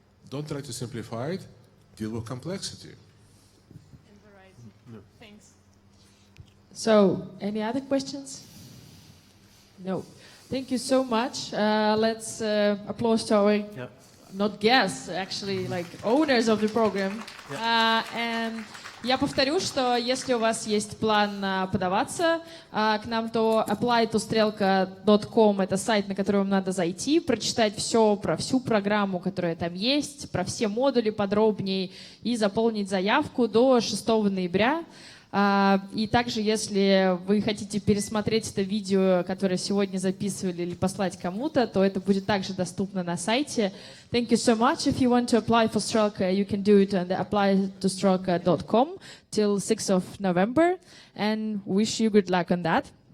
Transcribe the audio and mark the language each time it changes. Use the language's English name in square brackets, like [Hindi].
[English] Don't try to simplify it. Deal with complexity. And variety. No. Thanks. So, any other questions? No. Thank you so much. Let's applause to our, not guests, actually, like owners of the program. And [Russian] я повторю, что если у вас есть план подаваться к нам, то apply-to-strelka.com — это сайт, на который вам надо зайти, прочитать все про всю программу, которая там есть, про все модули подробнее и заполнить заявку до 6 ноября. И также, если вы хотите пересмотреть это видео, которое сегодня записывали, или послать кому-то, то это будет также доступно на сайте. [English] Thank you so much. If you want to apply for Strelka, you can do it on the apply-to-strelka.com till 6th of November. And wish you good luck on that.